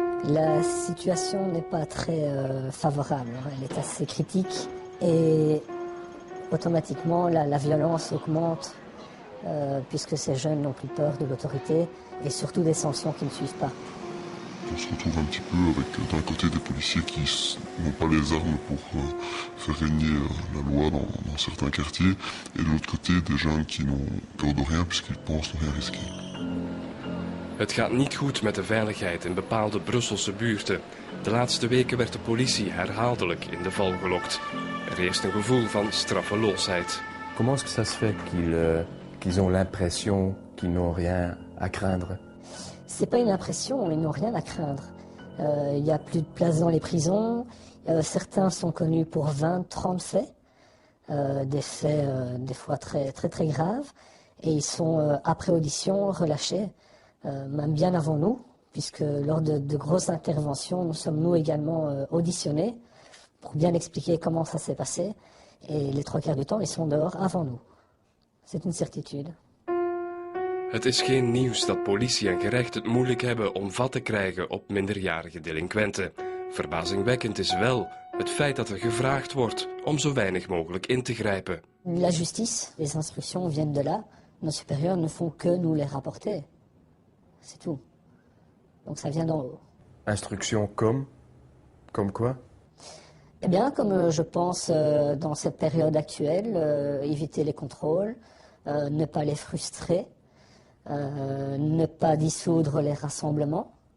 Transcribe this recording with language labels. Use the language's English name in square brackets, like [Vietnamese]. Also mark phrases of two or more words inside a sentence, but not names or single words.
[French] La situation n'est pas très favorable, elle est assez critique et automatiquement la violence augmente puisque ces jeunes n'ont plus peur de l'autorité et surtout des sanctions qui ne suivent pas. On se retrouve un petit peu avec d'un côté des policiers qui n'ont pas les armes pour faire régner la loi dans certains quartiers et de l'autre côté des jeunes qui n'ont peur de rien puisqu'ils pensent ne rien risquer. [Dutch] Het gaat niet goed met de veiligheid in bepaalde Brusselse buurten. De laatste weken werd de politie herhaaldelijk in de val gelokt. Er heerst een gevoel van straffeloosheid. [French] Comment est-ce que ça se fait qu'ils ont l'impression qu'ils n'ont rien à craindre? C'est pas une impression, ils n'ont rien à craindre. Il n'y a plus de place dans les prisons. Certains sont connus pour 20, 30 faits. Des faits des fois très graves. Et ils sont, après audition, relâchés, même bien avant nous, puisque lors de grosses interventions, nous sommes nous également auditionnés pour bien expliquer comment ça s'est passé. Et les 3/4 du temps, ils sont dehors avant nous. C'est une certitude. [Dutch] Het is geen nieuws dat politie en gerecht het moeilijk hebben om vat te krijgen op minderjarige delinquenten. Verbazingwekkend is wel het feit dat er gevraagd wordt om zo weinig mogelijk in te grijpen. [French] La justice, les instructions viennent de là. Nos supérieurs ne font que nous les rapporter. C'est tout. Donc ça vient d'en haut. Instructions comme quoi? Eh bien, comme je pense dans cette période actuelle, éviter les contrôles, ne pas les frustrer, ne pas dissoudre les rassemblements.